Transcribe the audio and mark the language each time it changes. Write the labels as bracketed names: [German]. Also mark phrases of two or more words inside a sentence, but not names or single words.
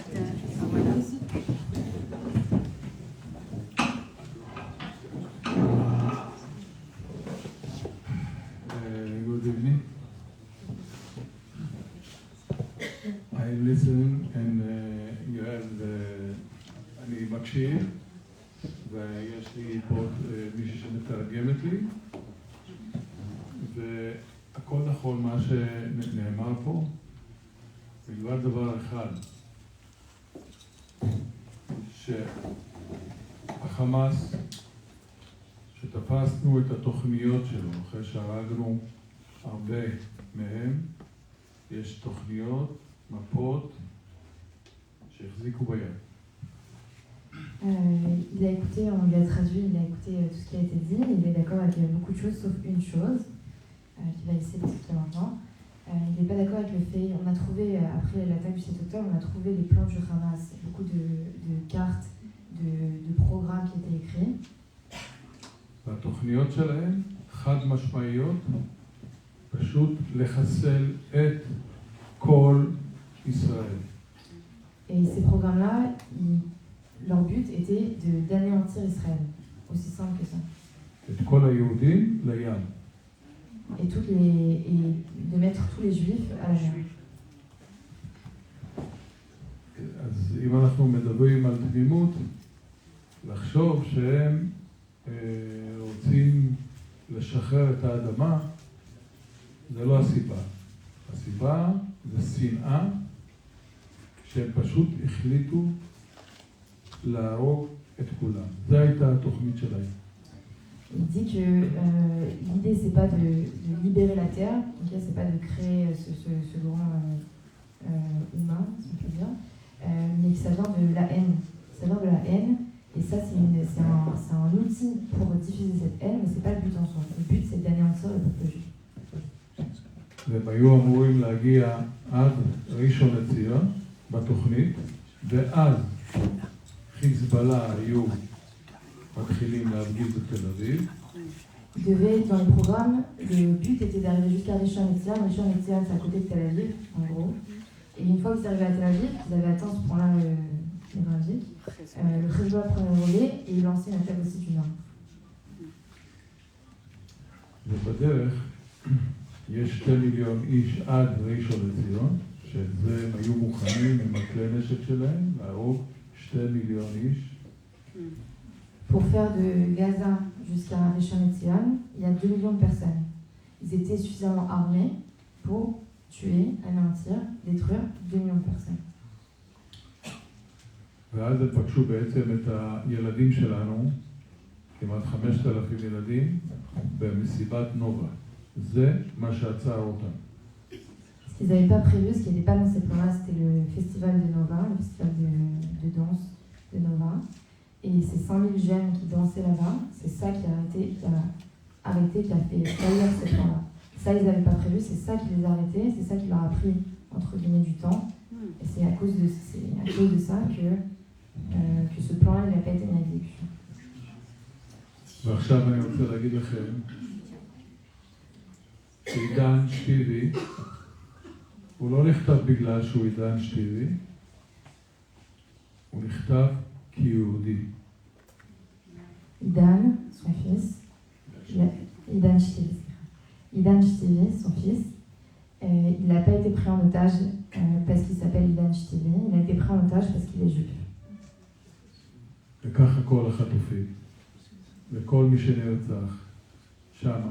[French] Voilà. [English] Good evening. I listen and you have [Hebrew] אני מקשיב ויש לי פה מישהי שמתרגמת לי והכל נכון מה שנאמר פה מלבד דבר אחד שהחמאס שתפסנו את התוכניות שלו אחרי שהרגנו הרבה מהם יש תוכניות, מפות שהחזיקו ביד. [French] Il a écouté, on lui a traduit, il a écouté tout ce qui a été dit, il est d'accord avec beaucoup de choses sauf une chose, qu'il va essayer d'expliquer maintenant. Il n'est pas d'accord avec le fait, on a trouvé, après l'attaque du 7 octobre, on a trouvé les plans du Hamas, beaucoup de cartes, de programmes qui étaient écrits. [Hebrew] והתוכניות שלהם חד משמעיות, פשוט לחסל את כל ישראל. [French] Et ces programmes-là, leur but était d'anéantir Israël, aussi simple que ça. [Hebrew] את כל היהודים לים. [French] Et de mettre tous les juifs à la mer. [Hebrew] אז אם אנחנו מדברים על תמימות, לחשוב שהם רוצים לשחרר את האדמה, זה לא הסיבה. הסיבה זה שנאה שהם פשוט החליטו להרוג את כולם. זו הייתה התוכנית שלהם. [French] Il dit que l'idée c'est pas de libérer la terre, okay, c'est pas de créer ce grand humain, si on peut dire, mais que ça vient de la haine. Ça vient de la haine, et ça c'est un outil pour diffuser cette haine, mais c'est pas le but en soi. Le but c'est d'anéantir le peuple juif. [Hebrew] והם היו אמורים להגיע עד ראשון לציון בתוכנית, ואז חיזבאללה היו מתחילים להפגיז בתל אביב. [French] Ils devaient, dans le programme, le but était d'arriver jusqu'à Rishon LeZion. Rishon LeZion, c'est à côté de Tel Aviv, en gros. Et une fois qu'ils arrivaient à Tel Aviv, ils avaient atteint ce point-là névralgique. Le Hezbollah prenait le relais et il lançait une attaque aussi du nord. [Hebrew] ובדרך יש 2 מיליון איש עד ראשון לציון, שזה הם היו מוכנים עם הכלי נשק שלהם להרוג 2 מיליון איש. [French] Pour faire de Gaza jusqu'à Rishon LeZion, il y a 2 millions de personnes. Ils étaient suffisamment armés pour tuer, anéantir, détruire 2 millions de personnes. [Hebrew] ואז הם פגשו בעצם את הילדים שלנו, כמעט 5,000 ילדים, במסיבת נובה. זה מה שעצר אותם. [French] Ce qu'ils n'avaient pas prévu, ce qui n'était pas dans ces plans-là, c'était le festival de Nova, le festival de danse de Nova. Et ces 5000 jeunes qui dansaient là-bas, c'est ça qui a arrêté, qui a fait faillir ces plans-là. Ça, ils n'avaient pas prévu, c'est ça qui les a arrêtés, c'est ça qui leur a pris, entre guillemets, du temps. Et c'est à cause de ça que ce plan-là n'a pas été mis à exécution. [Hebrew] ועכשיו אני רוצה להגיד לכם שעידן שתילי הוא לא נכתב בגלל שהוא עידן שתילי, הוא נכתב כיהודי. [French] Idan, son fils, Idan Shtivi, son fils, il n'a pas été pris en otage parce qu'il s'appelle Idan Shtivi, il a été pris en otage parce qu'il est juif. [Hebrew] וככה כל החטופים וכל מי שנרצח שמה.